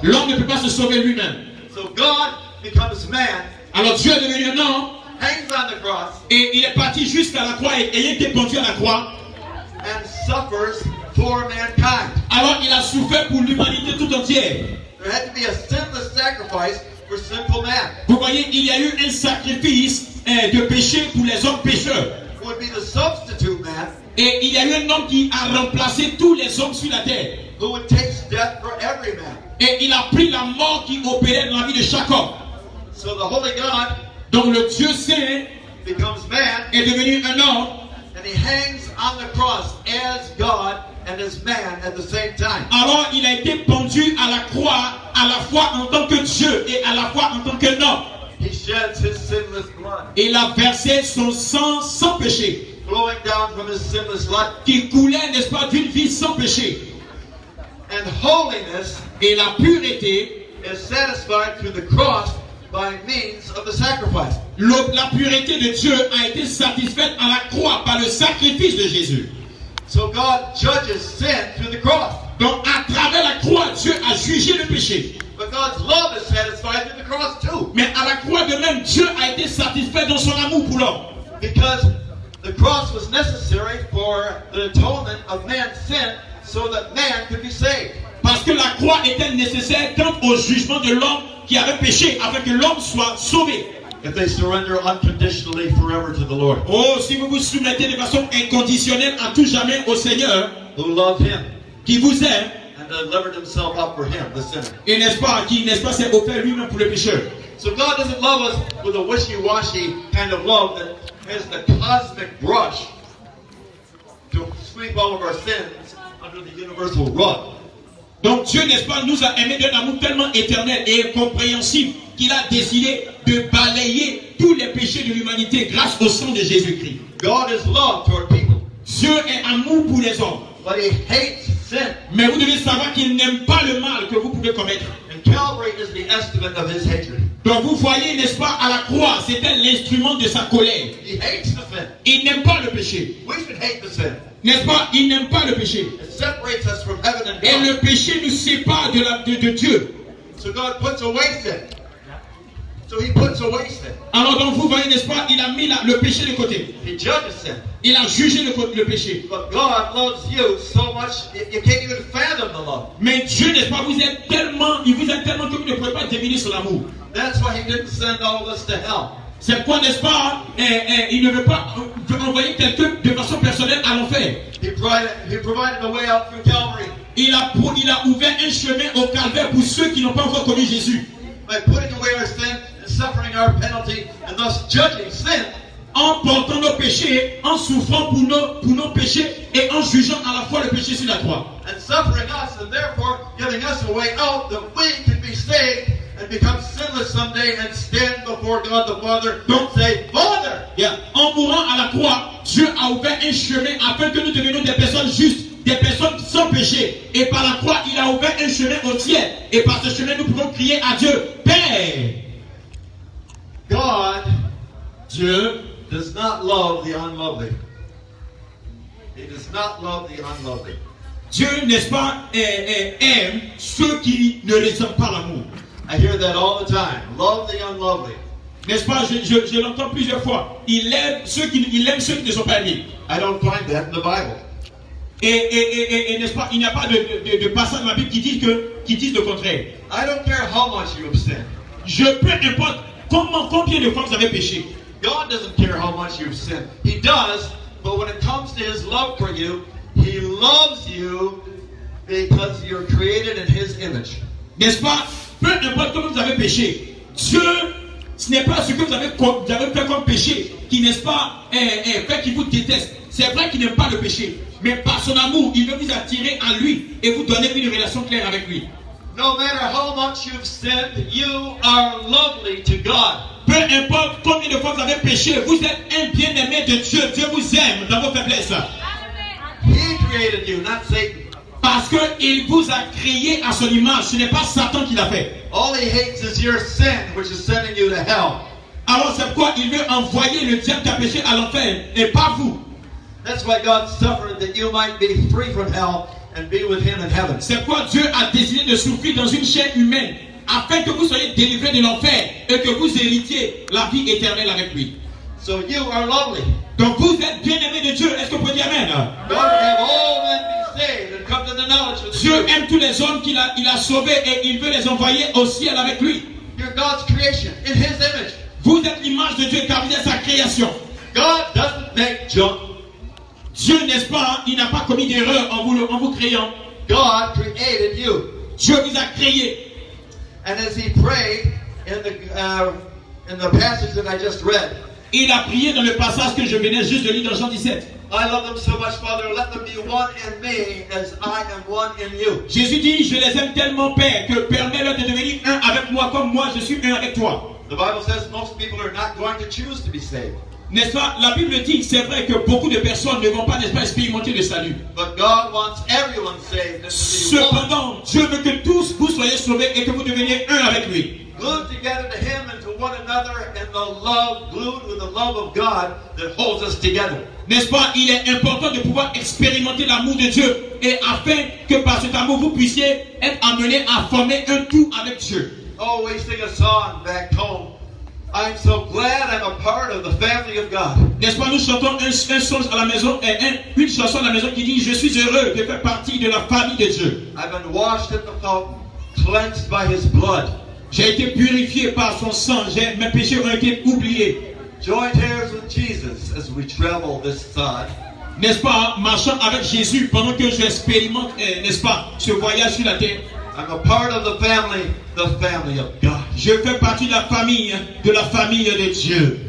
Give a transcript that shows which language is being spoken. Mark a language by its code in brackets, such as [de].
[fr] L'homme ne peut pas se sauver lui-même. [en] So God becomes man, [fr] Alors Dieu est devenu un homme [en] hangs on the cross, [fr] et il est parti jusqu'à la croix et ayant été pendu à la croix. [en] and suffers for mankind. [fr] Alors il a souffert pour l'humanité tout entière. [en] There had to be a sinless sacrifice for sinful man. [fr] Vous voyez, il y a eu un sacrifice de péché pour les hommes pécheurs. [en] It would be the substitute man [fr] Et il y a eu un homme qui a remplacé tous les hommes sur la terre. [en] who would take death for every man. [fr] Et il a pris la mort qui opérait dans la vie de chaque homme. [en] So the Holy God [fr] Donc le Dieu saint [en] becomes man, [fr] est devenu un homme. [en] and He hangs on the cross as God and as man at the same time. [fr] Alors il a été pendu à la croix à la fois en tant que Dieu et à la fois en tant qu'un homme. [en] He sheds His sinless blood, [fr] Et il a versé son sang sans péché, [en] flowing down from His sinless life. [fr] qui coulait, n'est-ce pas, d'une vie sans péché. [en] And holiness [fr] Et la pureté, [en] is satisfied through the cross by means of the sacrifice. [fr] la pureté de Dieu a été satisfaite à la croix par le sacrifice de Jésus. [en] So God judges sin through the cross. [fr] Donc à travers la croix, Dieu a jugé le péché. [en] But God's love is satisfied through the cross too. [fr] Mais à la croix de même, Dieu a été satisfait dans son amour pour l'homme. [en] Because the cross was necessary for the atonement of man's sin so that man could be saved. [fr] Parce que la croix était nécessaire quant au jugement de l'homme qui avait péché, afin que l'homme soit sauvé. [en] If they surrender unconditionally forever to the Lord, [fr] Oh, si vous vous soumettez de façon inconditionnelle à tout jamais au Seigneur, [en] who loved Him [fr] qui vous aime, [en] and delivered Himself up for Him, the sinner. [fr] et n'est-ce pas, qui, n'est-ce pas, s'est offert lui-même pour le pécheur. [en] So God doesn't love us with a wishy-washy kind of love that has the cosmic brush to sweep all of our sins under the universal rug. [fr] Donc Dieu, n'est-ce pas, nous a aimés d'un amour tellement éternel et incompréhensible qu'il a décidé de balayer tous les péchés de l'humanité grâce au sang de Jésus-Christ. [en] God is love toward people, [fr] Dieu est amour pour les hommes. [en] but He hates sin. [fr] Mais vous devez savoir qu'il n'aime pas le mal que vous pouvez commettre. [en] And Calvary is the estimate of His hatred. [fr] Donc vous voyez, n'est-ce pas, à la croix, c'était l'instrument de sa colère. [en] He hates the sin. [fr] Il n'aime pas le péché. [en] We should hate the sin. [fr] N'est-ce pas? Il n'aime pas le péché. [en] It separates us from heaven and [fr] Et [en] God. [fr] le péché nous sépare de Dieu. [en] So God puts away sin. So He puts away sin. [fr] Alors donc vous voyez, n'est-ce pas, il a mis le péché de côté. [en] He judges sin. [fr] Il a jugé le péché. [en] But God loves you so much you can't even fathom the love. [fr] Mais Dieu, n'est-ce pas, il vous aime tellement que vous ne pouvez pas deviner son amour. [en] That's why He didn't send all of us to hell. [fr] C'est pourquoi, n'est-ce pas, il ne veut pas envoyer quelqu'un de façon personnelle à l'enfer. [en] He provided a way out through Calvary [fr] Il a ouvert un chemin au calvaire pour ceux qui n'ont pas encore connu Jésus. [en] by putting away our sin and suffering our penalty and thus judging sin. [fr] En portant nos péchés, en souffrant pour nos péchés et en jugeant à la fois le péché sur la croix. [en] And suffering us and therefore giving us a way out that we can be saved and become sinless someday and stand before God the Father and say, Father! Yeah. [fr] En mourant à la croix, Dieu a ouvert un chemin afin que nous devenions des personnes justes, des personnes sans péché. Et par la croix, il a ouvert un chemin au ciel. Et par ce chemin, nous pouvons crier à Dieu, Père. [en] God [fr] Dieu [en] does not love the unlovely. He does not love the unlovely. [fr] Dieu, n'est-ce pas, aime ceux qui ne ressentent pas l'amour. [en] I hear that all the time. Love the unlovely. [fr] N'est-ce pas, je l'entends plusieurs fois. Il aime ceux qui ne sont pas aimés. [en] I don't find that in the Bible. [fr] Et n'est-ce pas, il n'y a pas de passage dans la Bible qui disent le contraire. [en] I don't care how much you have sinned. [fr] Peu importe combien de fois vous avez péché. [en] God doesn't care how much you've sinned. He does, but when it comes to His love for you, He loves you because you're created in His image. [fr] N'est-ce pas? Peu importe comment vous avez péché, Dieu, ce n'est pas ce que vous avez fait comme péché qui, n'est-ce pas, fait qu'il vous déteste. C'est vrai qu'il n'aime pas le péché, mais par son amour, il veut vous attirer à lui et vous donner une relation claire avec lui. [en] No matter how much you've sinned, you are lovely to God. [fr] Peu importe combien de fois vous avez péché, vous êtes un bien-aimé de Dieu. Dieu vous aime dans vos faiblesses. [en] He created you, not Satan. [fr] Parce qu'il vous a créé à son image. Ce n'est pas Satan qui l'a fait. [en] All He hates is your sin, which is sending you to hell. [fr] Alors c'est pourquoi il veut envoyer le diable qui a péché à l'enfer et pas vous. [en] That's why God suffered, that you might be free from hell and be with Him in heaven. [fr] C'est pourquoi Dieu a décidé de souffrir dans une chair humaine afin que vous soyez délivrés de l'enfer et que vous héritiez la vie éternelle avec lui. [en] So you are lovely. [fr] Donc vous êtes bien-aimés de Dieu. Est-ce que vous pouvez dire Amen? [en] God would have all men be saved and come to the knowledge of the [fr] Dieu [en] truth. [fr] aime tous les hommes qu'il a sauvés et il veut les envoyer au ciel avec lui. [en] You're God's creation, in His image. [fr] Vous êtes l'image de Dieu car vous êtes sa création. [en] God doesn't make junk. [fr] Dieu, n'est-ce pas, il n'a pas commis d'erreur en vous créant. [en] God created you. [fr] Dieu vous a créé. [en] And as He prayed in the passage that I just read, [fr] Il a prié dans le passage que je venais juste de lire dans Jean 17. [en] I love them so much, Father, let them be one in me as I am one in you. [fr] Jésus dit, je les aime tellement, Père, que permets-leur de devenir un avec moi comme moi je suis un avec toi. [en] The Bible says most people are not going to choose to be saved. [fr] N'est-ce pas? La Bible dit, c'est vrai que beaucoup de personnes ne vont pas, n'est-ce pas, expérimenter le salut. [en] But God wants everyone saved and to be one. [fr] Cependant, Dieu veut que tous vous soyez sauvés et que vous deveniez un avec lui. [en] Glued together to Him and to one another in the love, glued with the love of God that holds us together. [fr] N'est-ce pas? Il est important de pouvoir expérimenter l'amour de Dieu et afin que par cet amour vous puissiez être amenés à former un tout avec Dieu. [en] Oh, we sing a song back home. I'm so glad I'm a part of the family of God. [fr] N'est-ce pas? Nous chantons un son à la maison, une chanson à la maison qui dit, je suis heureux de faire partie de la famille de Dieu. [en] I've been washed in the fountain, cleansed by His blood. [fr] J'ai été purifié par son sang, mes péchés ont été oubliés. [en] Joint heirs with Jesus as we travel this side. [fr] N'est-ce pas? Marchant avec Jésus pendant que j'expérimente, n'est-ce pas, ce voyage sur la terre. [en] I'm a part of the family of God. [fr] Je fais partie de la famille de Dieu.